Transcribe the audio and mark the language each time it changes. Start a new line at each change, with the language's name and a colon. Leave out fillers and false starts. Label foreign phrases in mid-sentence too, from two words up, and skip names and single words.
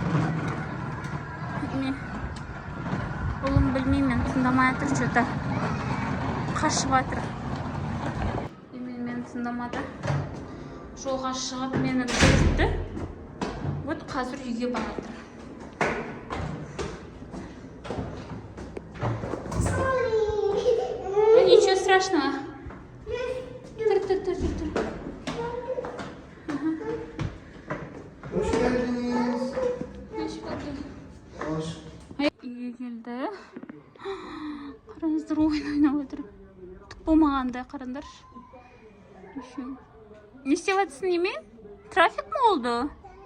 Kazakh: Ұлым білмеймін, тыңдамай атыр, что-то қашып атыр. Мен тыңдамады. Жолға шығып мені көрді. Вот қазір үйге баратыр.
Russian: Ничего страшного.
Kazakh: Тұр.
Turkish: Hoş geldiniz. Hoş bulduk. Hoş.
Kazakh: Үйге келді. Қараңыздар, ойын ойнап отыр. Болмағанда қараңдар.
Turkish: Ne isteyemezsin Yemin? Trafik mi oldu?